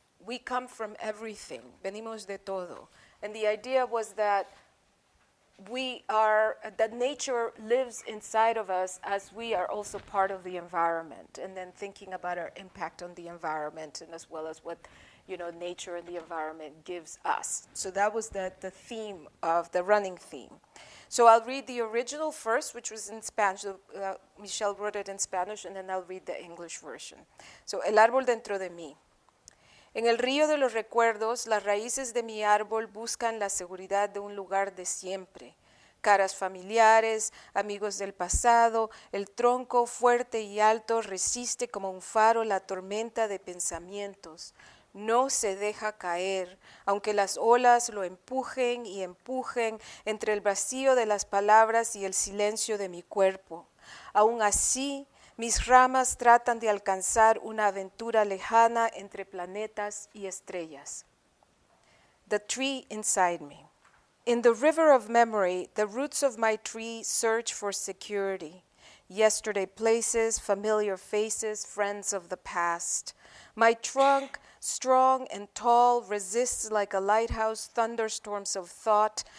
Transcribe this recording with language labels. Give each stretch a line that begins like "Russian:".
English: we come from everything,
Spanish: venimos de todo.
English: And the idea was that that nature lives inside of us as we are also part of the environment, and then thinking about our impact on the environment and as well as what nature and the environment gives us. So that was the theme of the running theme. So I'll read the original first, which was in Spanish. Michelle wrote it in Spanish, and then I'll read the English version.
Spanish: So, el árbol dentro de mí. En el río de los recuerdos, las raíces de mi árbol buscan la seguridad de un lugar de siempre. Caras familiares, amigos del pasado, el tronco fuerte y alto resiste como un faro la tormenta de pensamientos. No se deja caer, aunque las olas lo empujen y empujen entre el vacío de las palabras y el silencio de mi cuerpo. Aún así, mis ramas tratan de alcanzar una aventura lejana entre planetas y estrellas.
English: The tree inside me. In the river of memory, the roots of my tree search for security. Yesterday places, familiar faces, friends of the past. My trunk, strong and tall, resists like a lighthouse thunderstorms of thought.